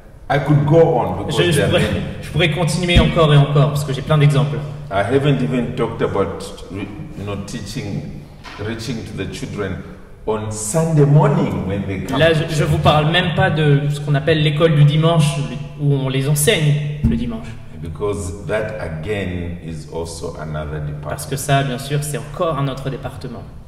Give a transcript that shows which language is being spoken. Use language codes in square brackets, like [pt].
[en] I could go on because there are many. [fr] Je pourrais continuer encore et encore parce que j'ai plein d'exemples. [en] I haven't even talked about teaching, reaching to the children on Sunday morning when they come. [fr] Là, je vous parle même pas de ce qu'on appelle l'école du dimanche où on les enseigne le dimanche. [en] Because that again is also another department. [fr] Parce que ça, bien sûr, c'est encore un autre département.